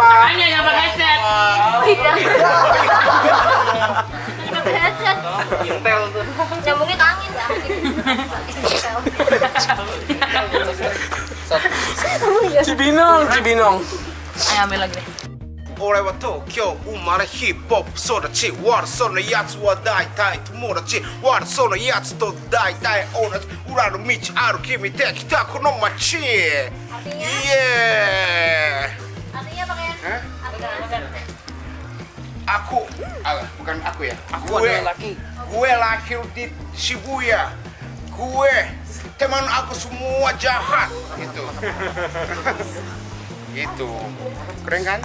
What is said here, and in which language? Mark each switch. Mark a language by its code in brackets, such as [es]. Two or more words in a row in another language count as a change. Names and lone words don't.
[id] Hanya yang pakai headset. Pakai headset. Intel tuh. Nyambungnya ke angin ya. Cibinong. Ayo ambil lagi deh. [ja] 俺は東京生まれヒップホップ育ち悪そうなやつは大体友達悪そうなやつと大体同じ裏の道歩き見てきたこの街イエー [id] Artinya pakai aku bukan aku ya gue lahir di Shibuya gue teman aku semua jahat gitu gitu keren kan